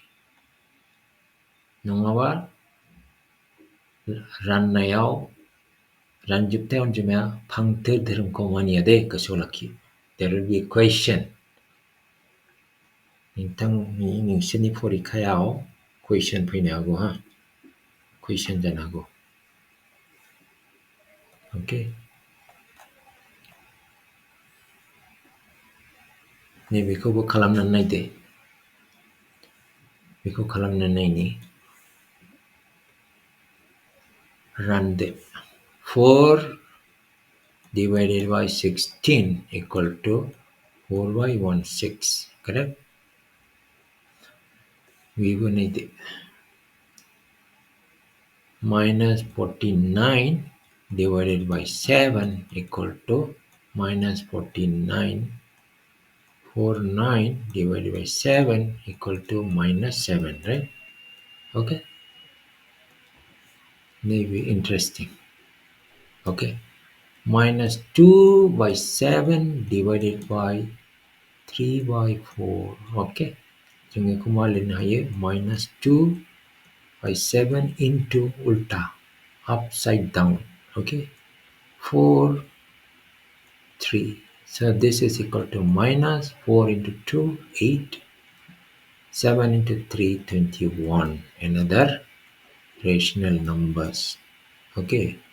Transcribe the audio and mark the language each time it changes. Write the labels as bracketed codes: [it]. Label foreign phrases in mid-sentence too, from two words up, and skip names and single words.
[brx] नङाबा राननायाव रानजोबथाय अनजिमाया फांथेर धोरोमखौ मानिया दे. गोसोआव लाखि. [en] There will be a question. [brx] नोंसोरनि फरिखायाव question फैनो हागौ. Question जानो हागौ. Okay. नैबेखौबो खालामनानै नायदो. बेखौ खालामनो नायनि [en] run दे 4 divided by 16 equal to 4 by 16 correct [brx] बेबो नायदो [en] minus 49 divided by 7 equal to minus 49 49 divided by 7 equal to minus 7 right okay maybe interesting okay minus 2 by 7 divided by 3 by 4 okay [brx] जों बेखौ मा लिरनो हायो [en] minus 2 by 7 into ulta upside down okay 4 3 so this is equal to minus 4 into 2 8 7 into 3 21 another rational numbers okay